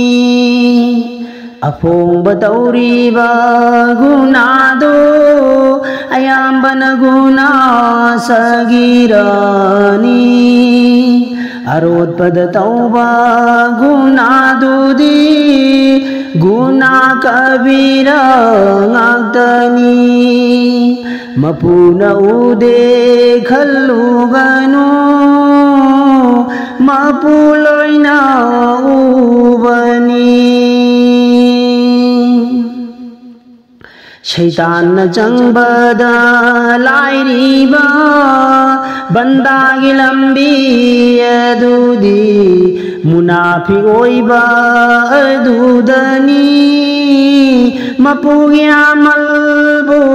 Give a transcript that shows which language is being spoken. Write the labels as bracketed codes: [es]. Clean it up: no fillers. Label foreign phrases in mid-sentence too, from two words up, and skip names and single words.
[mni] अफोंब तौरीबा गुनादो अयाम्बन गुना सगिरानी अरोत्पद तौबा गुनादुदी गुना कबीरा ngakdani mapuna ude khalluganu mapuloina ubani शैतान चंबदा लाइरीबा बंदागी लंबी अदुदी मुनाफिक ओइबा अदुदनी मपुगिया मलबो